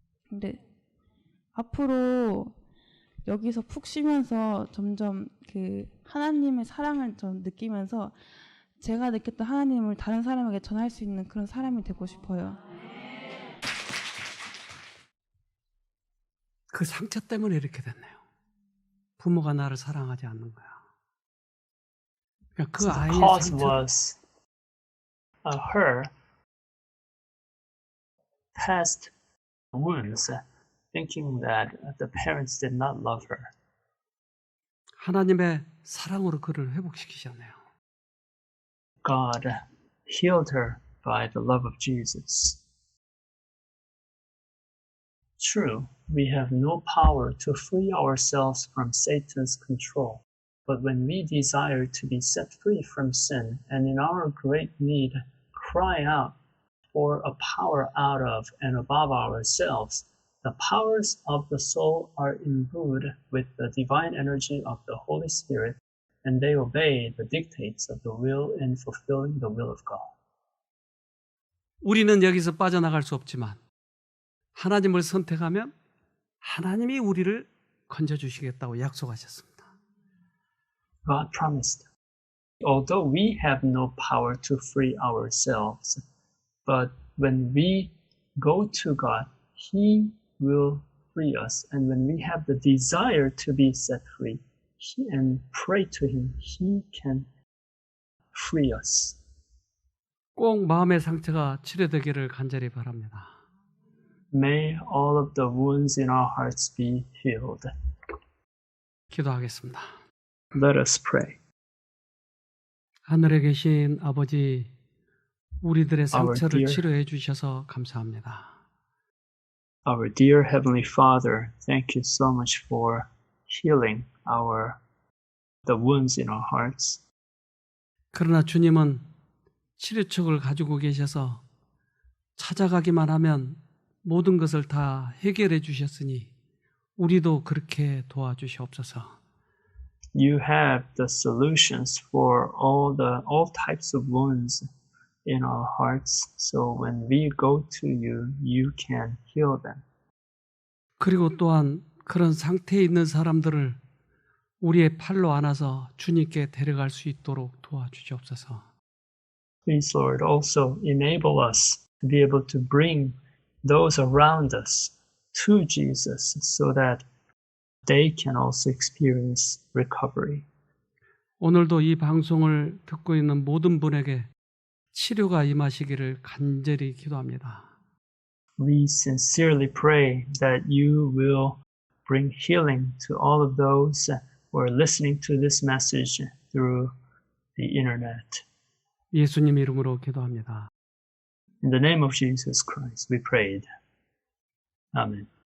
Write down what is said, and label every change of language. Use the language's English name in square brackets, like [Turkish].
[Korean] 근데 앞으로 여기서 푹 쉬면서 점점 하나님의 사랑을 좀 느끼면서 제가 느꼈던 하나님을 다른 사람에게 전할 수 있는 그런 사람이 되고 싶어요. 그 상처 때문에 이렇게 됐네요. 부모가 나를 사랑하지 않는 거야. 그러니까 그 [English] So the [Korean] 아이의 [English] cause [Korean] 상처. [English] was her past wounds, thinking that the parents did not love her. [Korean] 하나님의 사랑으로 그를 회복시키셨네요. [English] God healed her by the love of Jesus. True, we have no power to free ourselves from Satan's control, but when we desire to be set free from sin and in our great need cry out for a power out of and above ourselves, the powers of the soul are imbued with the divine energy of the Holy Spirit, and they obey the dictates of the will in fulfilling the will of God. [Korean] 우리는 여기서 빠져나갈 수 없지만 하나님을 선택하면 하나님이 우리를 건져주시겠다고 약속하셨습니다. [English] God promised, although we have no power to free ourselves, but when we go to God, He will free us. And when we have the desire to be set free and pray to Him, He can free us. [Korean] 꼭 마음의 상처가 치료되기를 간절히 바랍니다. [English] May all of the wounds in our hearts be healed. [Korean] 기도하겠습니다. [English] Let us pray. [Korean] 하늘에 계신 아버지, 우리들의 상처를 [English] dear- [Korean] 치료해 주셔서 감사합니다. [English] Our dear Heavenly Father, thank you so much for healing the wounds in our hearts. [Korean] 그러나 주님은 치료책을 가지고 계셔서 찾아가기만 하면 모든 것을 다 해결해 주셨으니 우리도 그렇게 도와주시옵소서. [English] You have the solutions for all types of wounds in our hearts. So when we go to you, you can heal them. [Korean] 그리고 또한 그런 상태에 있는 사람들을 우리의 팔로 안아서 주님께 데려갈 수 있도록 도와주시옵소서. [English] Please, Lord, also enable us to be able to bring those around us to Jesus so that they can also experience recovery. [Korean] 오늘도 이 방송을 듣고 있는 모든 분에게 치료가 임하시기를 간절히 기도합니다. [English] We sincerely pray that you will bring healing to all of those who are listening to this message through the internet. [Korean] 예수님 이름으로 기도합니다. [English] In the name of Jesus Christ, we prayed. Amen.